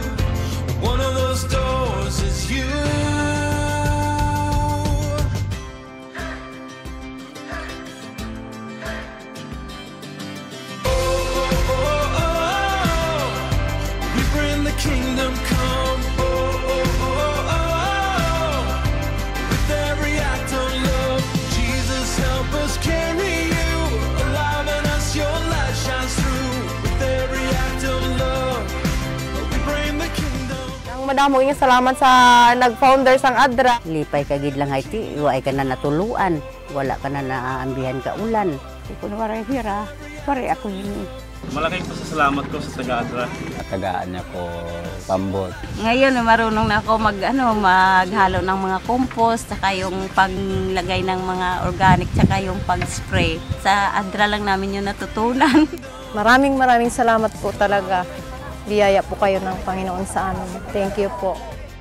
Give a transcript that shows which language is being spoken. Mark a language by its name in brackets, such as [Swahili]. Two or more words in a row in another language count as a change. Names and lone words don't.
[English] One of those doors is you. We bring the kingdom come. With every act of love, Jesus help us carry you. Alive in us, your light shines through. With every act of love, we bring the kingdom. [Hiligaynon] Ang madamo nga salamat sa nag-founder sang Adra. Lipay kagid lang hayti, iway ka na natuluan. Wala ka na naaambihan ka ulan. [Waray] Di ko na waray hira. Waray ako yun. [Filipino] Malaking pasasalamat ko sa taga-Adra. [Hiligaynon] Tagaan niya ko pambot. [Filipino] Ngayon, marunong na ako maghalo ng mga compost, saka yung paglagay ng mga organic, saka yung pag-spray. Sa Adra lang namin yung natutunan. Maraming salamat po talaga. Biyaya po kayo ng Panginoon sa amin. [English] Thank you po.